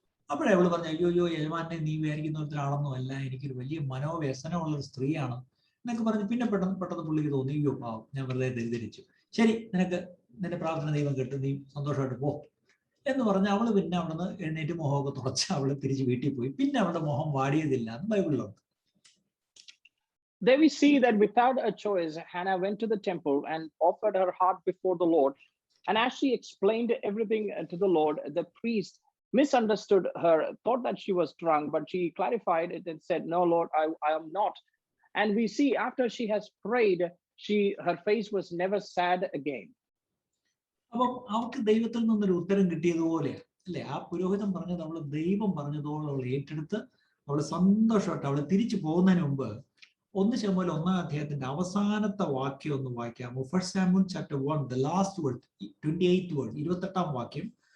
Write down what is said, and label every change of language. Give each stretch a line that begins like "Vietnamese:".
Malayalam: അപ്പോഴേ അവള് പറഞ്ഞു, അയ്യോ യജമാനെ, നീ വിചാരിക്കുന്ന ഒരാളൊന്നും അല്ല, എനിക്കൊരു വലിയ മനോവ്യസനമുള്ളൊരു സ്ത്രീയാണ് എന്നൊക്കെ പറഞ്ഞു. പിന്നെ പെട്ടെന്ന് പുള്ളിക്ക് തോന്നി, അയ്യോ പാവം, ഞാൻ വെറുതെ തെറ്റിദ്ധരിച്ചു, ശരി, നിന്റെ പ്രാർത്ഥന ദൈവം കേട്ടു, നീ സന്തോഷമായിട്ട് പോ എന്ന് പറഞ്ഞ് അവള് പിന്നെ അവിടുന്ന് എഴുന്നേറ്റ് മുഖമൊക്കെ തുറച്ച് അവള് തിരിച്ച് വീട്ടിൽ പോയി. പിന്നെ അവളുടെ മുഖം വാടിയതില്ല എന്ന് ബൈബിളിലുണ്ട്.
English: There we see that without a choice, Hannah went to the temple and offered her heart before the Lord. And as she explained everything to the Lord, the priest misunderstood her, thought that she was drunk, but she clarified it and said, "No, Lord, I am not." And we see after she has prayed, her face was never sad again.
Malayalam: അപ്പം അവൾക്ക് ദൈവത്തിൽ നിന്നൊരു ഉത്തരം കിട്ടിയതുപോലെ, അല്ലെ? ആ പുരോഹിതൻ പറഞ്ഞത് അവള് ദൈവം പറഞ്ഞതോളം അവൾ ഏറ്റെടുത്ത് അവള് സന്തോഷമായിട്ട് അവള് തിരിച്ചു പോകുന്നതിന് മുമ്പ് 1 ശമൂവേൽ 1-ാം അധ്യായത്തിന്റെ അവസാനത്തെ വാക്യം ഒന്ന് വായിക്കാമോ?
English: 1 Samuel chapter 1, the last word, 28th word,
Malayalam: 28ാം വാക്യം.